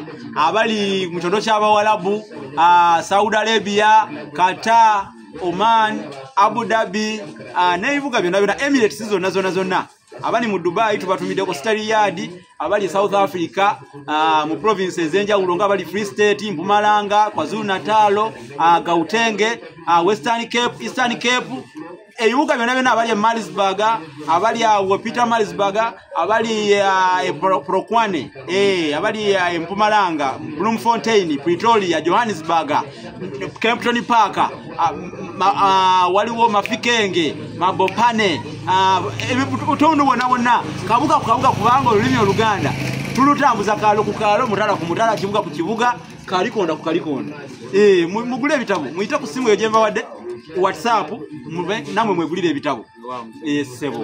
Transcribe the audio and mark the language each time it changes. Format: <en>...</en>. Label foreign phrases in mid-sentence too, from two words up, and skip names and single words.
<lg>abali mu kyoto ky'Abawalabu Saudi Arabia Qatar Oman Abu Dhabi n'ebibuga byonna byonna Emirates zonna abali mu Dubai tubatumiddeko Stariyard abali South Africa mu provinces ez'enjawulo nga abali Free State Mpumalanga KwaZulu Natal Gauteng Western Cape Eastern Cape ebibuga byonna abali Marisburg abali Peter Marisburg abali Polokwane abali Mpumalanga Bloemfontein Pretoria Johannesburg Kempton Park waliwo Mafikenge Mabopane utundu bonna kabuga kubanga olulimi Oluganda tulutambuza kalo ku kalo mutala ku mutala kibuga ku kibuga kalikonda ku kalikonda mugule ebitabo muyita ku simu yojemba wadde WhatsApp namwe mwegulire ebitabo sebo</lg>